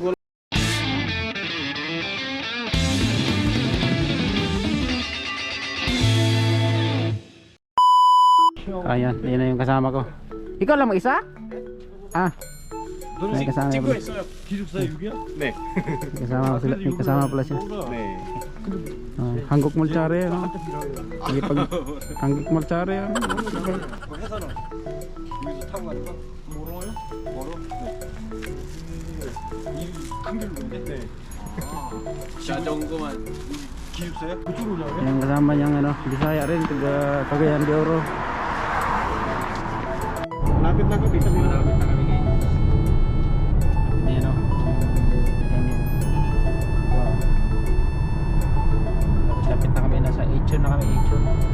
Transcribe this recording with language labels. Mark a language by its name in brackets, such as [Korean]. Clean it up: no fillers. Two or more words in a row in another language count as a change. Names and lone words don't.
[Filipino] Ayan, yun na yung kasama ko. Ikaw lang mag-isa? Ah, may kasama pala. [Korean] 네. [Filipino] Kasama sila, may kasama pala siya. [Korean] 네. [Filipino] Hanggok Mulchare, ano? Sige pag Hanggok Mulchare, ano? [Korean] 여기서 타고 가니까 멀어요? 멀어? 네. 큰 길로인데? 네. 자전거만 기숙사요? 그쪽으로 나와요? [Filipino] Yung kasama niyang ano, Bisaya rin, taga Cagayan de Oro. Lapit na kami, kasi malapit na kami ngayon. Ayan o. Lapit na kami, nasa Ichon na kami, Ichon.